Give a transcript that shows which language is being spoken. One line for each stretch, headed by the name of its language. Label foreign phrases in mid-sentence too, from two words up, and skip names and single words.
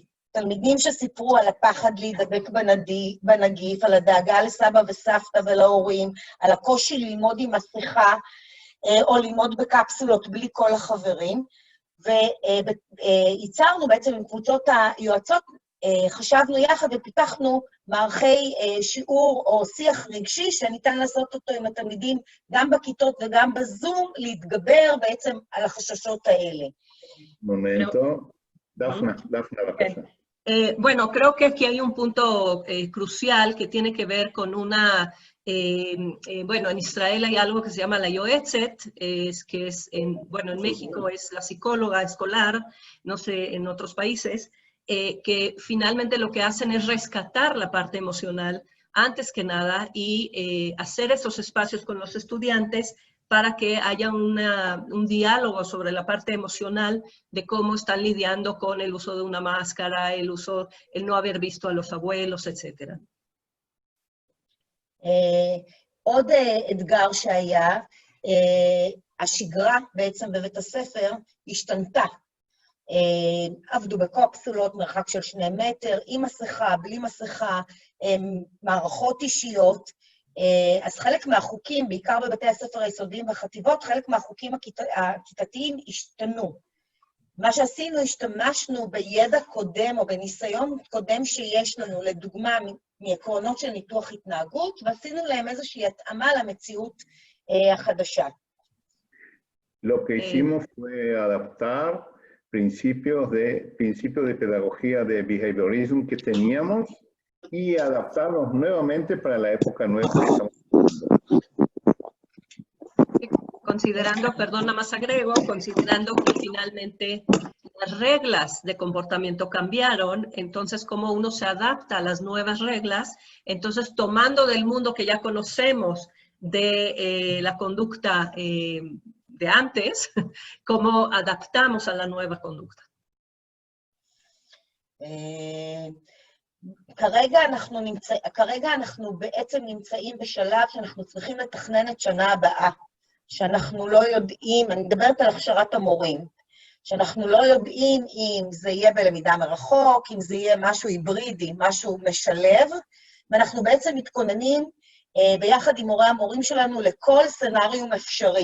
Hebrew: תלמידים שסיפרו על הפחד להידבק בנגיף, על הדאגה לסבא וסבתא ולהורים, על הקושי ללמוד עם מסכה, או ללמוד בקפסולות בלי כל החברים, וייצרנו בעצם עם קבוצות היועצות, חשבנו יחד ופיתחנו מערכי שיעור או שיח רגשי שניתן לעשות אותו עם התלמידים גם בכיתות וגם בזום, להתגבר בעצם על החששות האלה.
Spanish: Momento. Dafna, bacasa. Bueno, creo que aquí hay un punto crucial que tiene que ver con una... bueno, en Israel hay algo que se llama la Yoetzet, que es, bueno, en México es la psicóloga escolar, no sé, en otros países, que finalmente lo que hacen es rescatar la parte emocional antes que nada y hacer esos espacios con los estudiantes para que haya un diálogo sobre la parte emocional de cómo están lidiando con el uso de una máscara, el no haber visto a los abuelos, etc.
Hebrew: עוד אתגר שהיה, השגרה בעצם בבית הספר השתנתה. עבדו בקפסולות, מרחק של 2 מטר, עם מסכה, בלי מסכה, מערכות אישיות. אז חלק מהחוקים, בעיקר בבתי הספר היסודיים והחטיבות, חלק מהחוקים הכיתתיים השתנו. מה שעשינו, השתמשנו בידע קודם או בניסיון קודם שיש לנו, לדוגמה מעקרונות של ניתוח התנהגות, ועשינו להם איזושהי התאמה למציאות החדשה.
Spanish: Lo que hicimos fue adaptar principios de pedagogía de behaviorism que teníamos y adaptarlos nuevamente para la época nueva que estamos viviendo. Considerando, perdón, nada más agrego, considerando que finalmente las reglas de comportamiento cambiaron, entonces cómo uno se adapta a las nuevas reglas, entonces tomando del mundo que ya conocemos de la conducta de antes, cómo adaptamos a la nueva conducta.
Hebrew: כרגע אנחנו בעצם נמצאים בשלב שאנחנו צריכים לתכנן את שנה הבאה, שאנחנו לא יודעים, אני מדברת על הכשרת המורים, שאנחנו לא יודעים אם זה יהיה בלמידה מרחוק, אם זה יהיה משהו היברידי, משהו משלב, ואנחנו בעצם מתכוננים ביחד עם מורי המורים שלנו לכל סצנריום אפשרי.